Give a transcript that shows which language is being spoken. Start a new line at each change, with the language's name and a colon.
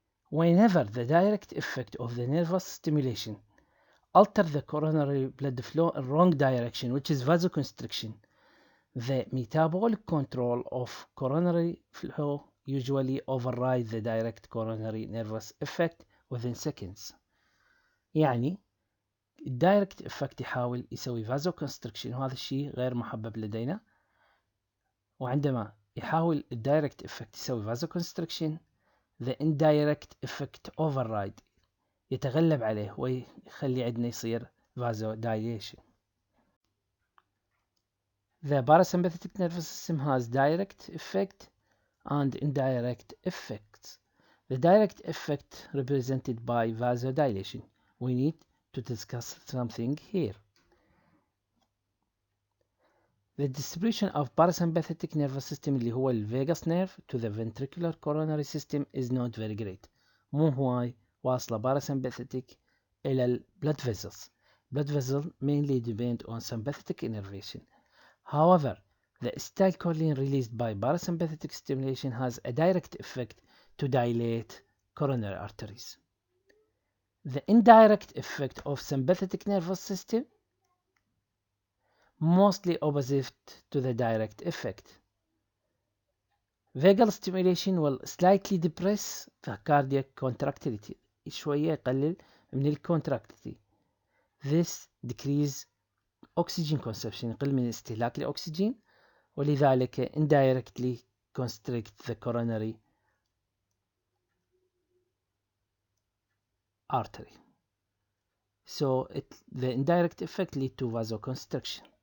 English: Whenever the direct effect of the nervous stimulation alter the coronary blood flow in wrong direction, which is vasoconstriction, the metabolic control of coronary flow usually override the direct coronary nervous effect within seconds.
Arabic: يعني الدايركت افكت يحاول يسوي vasoconstriction وهذا الشيء غير محبب لدينا، وعندما يحاول الدايركت افكت يسوي vasoconstriction
English: the indirect effect override
Arabic: يتغلب عليه ويخلي عندنا يصير vasodilation.
English: The parasympathetic nervous system has direct effect and indirect effects. The direct effect represented by vasodilation. We need to discuss something here. The distribution of parasympathetic nervous system
Arabic: اللي هو الفيغاس
English: nerve to the ventricular coronary system is not very great.
Arabic: مو هواي واصلة parasympathetic إلى blood vessels.
English: Blood vessels mainly depend on sympathetic innervation. However, the acetylcholine released by parasympathetic stimulation has a direct effect to dilate coronary arteries. The indirect effect of sympathetic nervous system mostly opposite to the direct effect. Vagal stimulation will slightly depress the cardiac contractility.
Arabic: شوية يقلل من الكونتراكتيليتي.
English: This decrease oxygen consumption،
Arabic: يقل من استهلاك الأكسجين، ولذلك
English: indirectly constrict the coronary artery. So the indirect effect lead to vasoconstriction.